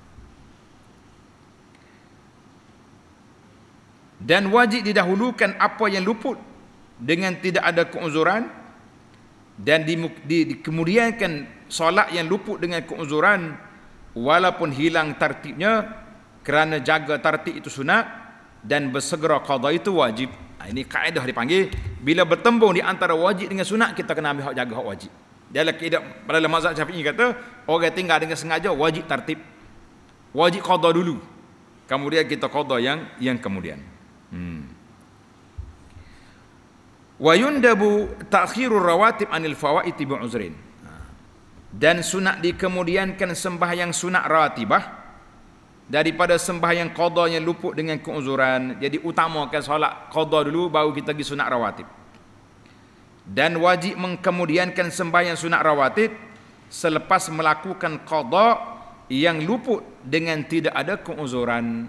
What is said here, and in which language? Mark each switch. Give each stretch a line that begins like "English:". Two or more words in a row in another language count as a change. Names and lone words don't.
Malay: Dan wajib didahulukan apa yang luput dengan tidak ada keuzuran, dan dikemudiankan solat yang luput dengan keuzuran walaupun hilang tartibnya, kerana jaga tartib itu sunat dan bersegera qada itu wajib. Ini kaedah dipanggil, bila bertembung di antara wajib dengan sunat, kita kena ambil hak jaga hak wajib. Dalam mazhab Syafi'i kata, orang tinggal dengan sengaja wajib tartib, wajib qada dulu, kemudian kita qada yang kemudian.
Arabic: ويندب تأخير الرواتب عن الفوائت بعذر.
Malay: Dan sunat dikemudiankan sembahyang sunat ratibah daripada sembahyang qada yang luput dengan keuzuran. Jadi utamakan solat qada dulu, baru kita pergi sunat rawatib. Dan wajib mengkemudiankan sembahyang sunat rawatib selepas melakukan qada yang luput dengan tidak ada keuzuran.